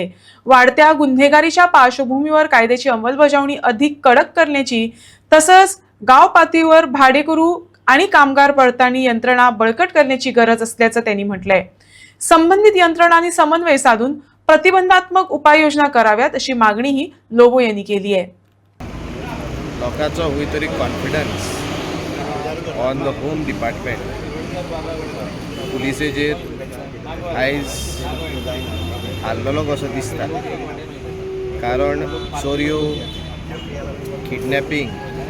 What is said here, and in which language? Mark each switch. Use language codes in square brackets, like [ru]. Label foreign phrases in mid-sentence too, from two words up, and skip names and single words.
[mr] वाढत्या गुन्हेगारीच्या पार्श्वभूमीवर कायद्याची अंमलबजावणी अधिक कडक करण्याची तसंच गाव पातळीवर भाडेकरू आणि कामगार पडताळणी यंत्रणा बळकट करण्याची गरज असल्याचं त्यांनी म्हटलंय। संबंधित यंत्रणांनी समन्वय साधून प्रतिबंधात्मक उपाययोजना कराव्यात अशी मागणीही लोबो यांनी केली आहे। [kok] लोकांचो हूय तरी [en] confidence on the home department [kok] पुलिसेचेर आयज हाल्लोलो कसो दिसता, कारण चोरयो, किडनॅपिंग,